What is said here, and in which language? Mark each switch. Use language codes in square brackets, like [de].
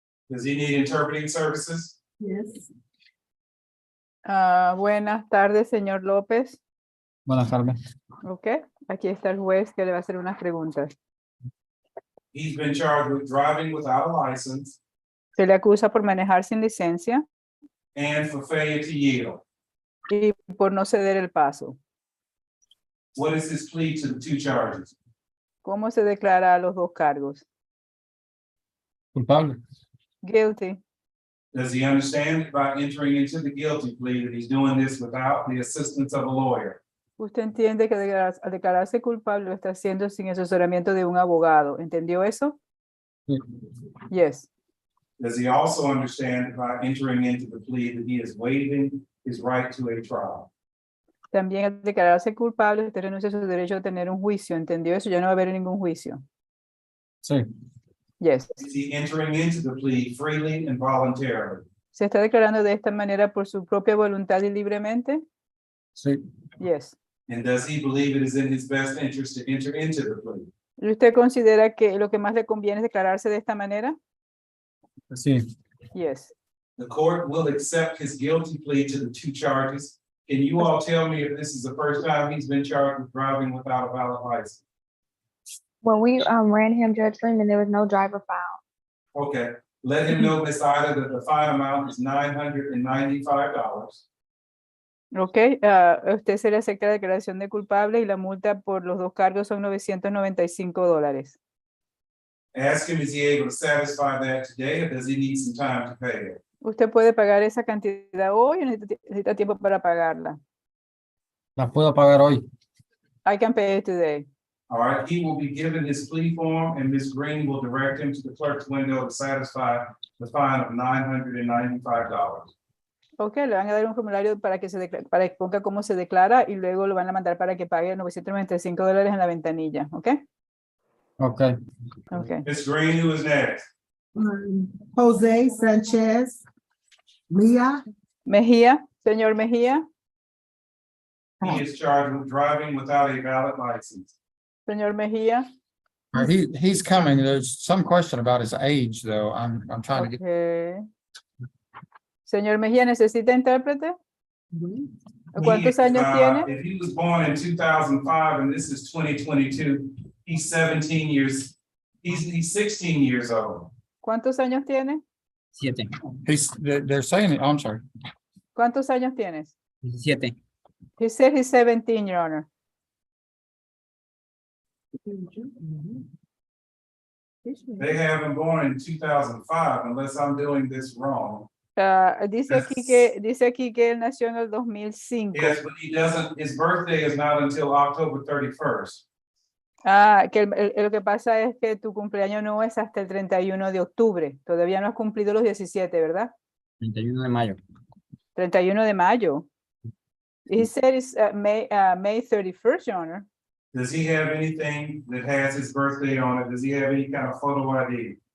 [en] Does he need interpreting services? Yes. [es] Buenas tardes, señor López. Buenas tardes. Ok, aquí está el juez que le va a hacer unas preguntas. [en] He's been charged with driving without a license [es] Se le acusa por manejar sin licencia [en] and for failure to yield. [es] y por no ceder el paso. [en] What is his plea to the 2 charges? [es] ¿Cómo se declara a los 2 cargos? Culpable. [en] Guilty. Does he understand by entering into the guilty plea that he's doing this without the assistance of a lawyer? [es] Usted entiende que al declararse culpable lo está haciendo sin el asesoramiento de un abogado. ¿Entendió eso? [en] Yes. Does he also understand by entering into the plea that he is waiving his right to a trial? [es] También al declararse culpable, usted renuncia a su derecho a tener un juicio. ¿Entendió eso? Ya no va a haber ningún juicio. Sí, [en] Yes. Is he entering into the plea freely and voluntarily? [es] ¿Se está declarando de esta manera por su propia voluntad y libremente? sí, [en] Yes. And does he believe it is in his best interest to enter into the plea? [es] ¿Y usted considera que lo que más le conviene es declararse de esta manera? sí. [en] Yes. The court will accept his guilty plea to the two charges. Can you all tell me if this is the first time he's been charged with driving without a valid license? When we ran him, Judge Freeman, there was no driver found. Okay, let him know, Ms. Ida, that the fine amount is $995. [es] Ok, usted se le acepta la declaración de culpable y la multa por los dos cargos son $995. [en] Ask him, is he able to satisfy that today, or does he need some time to pay it? [es] ¿Usted puede pagar esa cantidad hoy o necesita tiempo para pagarla? La puedo pagar hoy. [en] I can pay it today. All right, he will be given his plea form, and Ms. Green will direct him to the clerk's window to satisfy the fine of $995. Ok, le van a dar un formulario para que para que ponga cómo se declara y luego lo van a mandar para que pague $995 en la ventanilla. Ok. Ok. Ok. Ms. Green, who is next? Jose Sanchez. Leah. [es] Mejía, señor Mejía. [en] He is charged with driving without a valid license. [es] Señor Mejía. [en] He's coming. There's some question about his age, though. I'm trying to get. Okay. [es] Señor Mejía, ¿necesita intérprete? ¿Cuántos [en] He is, [es] años tiene? [en] If he was born in 2005 and this is 2022, he's 17 years, he's 16 years old. [es] ¿Cuántos años tiene? 7, [en] They're saying it. I'm sorry. [es] ¿Cuántos años tienes? 17. [en] He said he's 17, Your Honor. They have him born in 2005 unless I'm doing this wrong. [es] Dice aquí que él nació en el 2005. [en] Yes, but he doesn't, his birthday is not until October 31st. [es] Que lo que pasa es que tu cumpleaños no es hasta el 31 de octubre. Todavía no has cumplido los 17, ¿verdad? 31 de mayo. 31 de mayo. [en] He said it's May 31st, Your Honor. Does he have anything that has his birthday on it? Does he have any kind of photo ID?